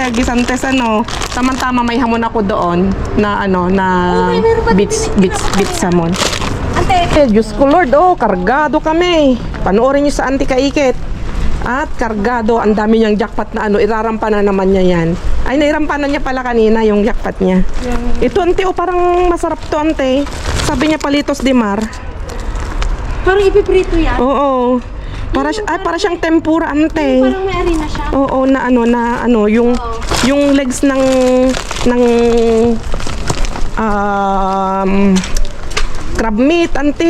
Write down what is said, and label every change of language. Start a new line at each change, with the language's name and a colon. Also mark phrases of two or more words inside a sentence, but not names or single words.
Filipino: Gisantes, Tama-tama may hamon ako doon na
English: beach salmon.
Filipino: Ante. Diyos ko Lord, kargado kami. Panoorin niyo sa Auntie Kaikit. At kargado, ang dami niyang jackpot na irarampa na naman niya yan. Ay, nairampanan niya pala kanina yung jackpot niya. Ito, ante, parang masarap to, ante. Sabi niya
Spanish: palitos de mar.
Filipino: Parang ipiprito yan. Oo. Para siyang tempura, ante. Parang may arena siya. Oo, yung legs ng
English: crab meat,
Filipino: ante.